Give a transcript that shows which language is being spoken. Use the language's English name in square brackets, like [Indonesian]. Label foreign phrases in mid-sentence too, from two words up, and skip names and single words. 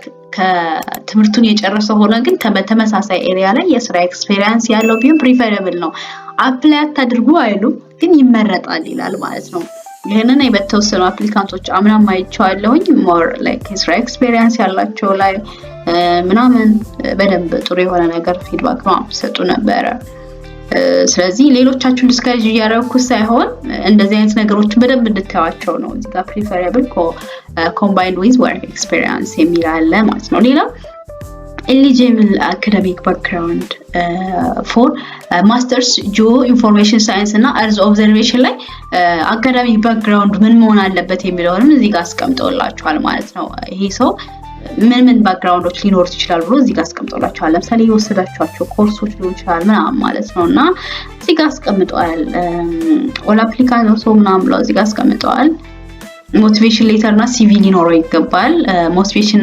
[Amharic] ከትምርቱን የጨረሰ ሆነ ግን በተመሳሳይ ኤሪያ ላይ የስራ ኤክስፒሪየንስ ያለው ቢሆን ፕሪፈረብል ነው አፕላይ አታድርጉ አይሉ ግን ይመረጣል ይላል ማለት ነው ይሄንን በተወሰኑ አፕሊካንቶች አምናም አይቻለሁኝ [English] more like [Amharic] የስራ ኤክስፒሪየንስ ያላቸው ላይ ምናምን በደንብ ጥሩ የሆነ ነገር ፊድባክ ነው ሰጡ ነበር ስለዚህ ሌሎቻችሁን ዲስካሬጅ ያደረኩ ሳይሆን እንደዚህ አይነት ነገሮችን በደንብ እንድታዋቸው ነው እዚህ ጋር [English] preferable combined with work experience [Amharic] የሚላለ ማለት ነው ሌላ [English] eligible academic background for masters geo information science [Amharic] እና [English] earth observation [Amharic] ላይ [English] academic background [Amharic] ምን መሆን አለበት የሚለውንም እዚህ ጋር አስቀምጠውላችኋል ማለት ነው ይሄ ሰው ምን ባክግራውንዶች ሊኖርት ይችላል ብሎ እዚህ ጋር አስቀምጠውላችኋል ለምሳሌ የወሰዳችኋቸው ኮርሶች ሊሆን ይችላል ምናምን ማለት ነውና እዚህ ጋር አስቀምጠዋል [English] all applicant [Amharic] ነው ምናምን ብለው እዚህ ጋር አስቀምጠዋል [English] motivation letter [Amharic] እና ሲቪ ሊኖረው ይገባል ሞቲቬሽን